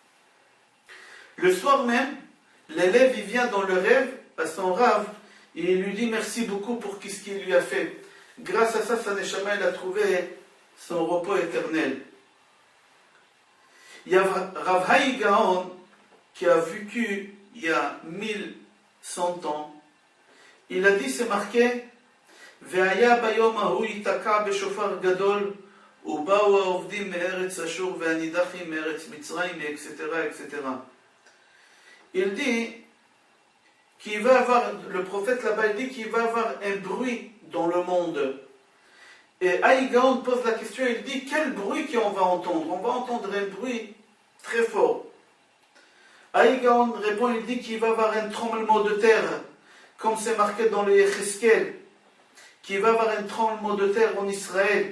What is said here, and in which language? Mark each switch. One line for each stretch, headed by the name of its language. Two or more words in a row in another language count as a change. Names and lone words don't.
French: Le soir même, l'élève, il vient dans le rêve à son rave, et il lui dit, merci beaucoup pour ce qu'il lui a fait. Grâce à ça, sa neshama, il a trouvé son repos éternel. Il y a Rav Hai Gaon qui a vécu il y a 1100 ans. Il a dit, c'est marqué,
Hebrew: והיה ביום ההוא יתקע בשופר גדול, ובאו העובדים מארץ אשור והנידחים מארץ מצרים,
French: etc., etc. Il dit qu'il va avoir, le prophète là-bas, il dit qu'il va avoir un bruit dans le monde. Et Haïgaon pose la question, il dit, quel bruit qu'on va entendre? On va entendre un bruit très fort. Haïgaon répond, il dit qu'il va avoir un tremblement de terre, comme c'est marqué dans les Yecheskel, qu'il va avoir un tremblement de terre en Israël.